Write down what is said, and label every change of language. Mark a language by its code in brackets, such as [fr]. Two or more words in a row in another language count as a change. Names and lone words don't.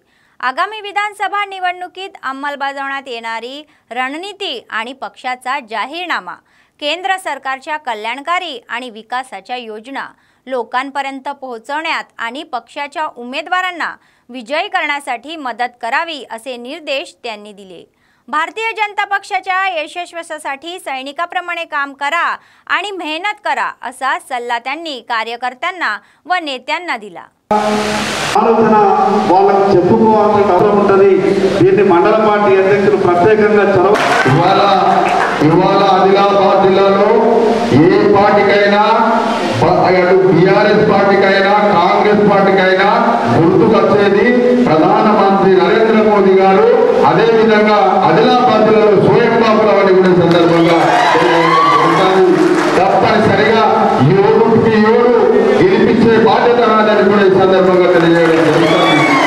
[mr] आगामी विधानसभा निवडणुकीत अंमलबजावण्यात येणारी रणनीती आणि पक्षाचा जाहीरनामा, केंद्र सरकारच्या कल्याणकारी आणि विकासाच्या योजना लोकांपर्यंत पोहोचवण्यात आणि पक्षाच्या उमेदवारांना विजयी करण्यासाठी मदत करावी असे निर्देश त्यांनी दिले। भारतीय जनता पक्षाच्या यशस्वीसाठी सैनिकाप्रमाणे काम करा आणि मेहनत करा असा सल्ला त्यांनी कार्यकर्त्यांना व नेत्यांना दिला। [te] ఆలోచన వాళ్ళకి చెప్పుకోవాల్సిన అవసరం ఉంటుంది। దీన్ని మండల పార్టీ అధ్యక్షులు ప్రత్యేకంగా చొరవ ఇవాళ ఆదిలాబాద్ జిల్లాలో ఏ పార్టీకైనా అటు బీఆర్ఎస్ పార్టీకైనా కాంగ్రెస్ పార్టీకైనా గుర్తుకొచ్చేది ప్రధానమంత్రి నరేంద్ర మోదీ గారు, అదేవిధంగా ఆదిలాబాద్ జిల్లాలో స్వయం బాపురావు అని కూడా సందర్భంగా తప్పనిసరిగా 7 గెలిపించే బాధ్యత నాదని కూడా ఈ సందర్భంగా తెలియజేయడం జరుగుతుంది।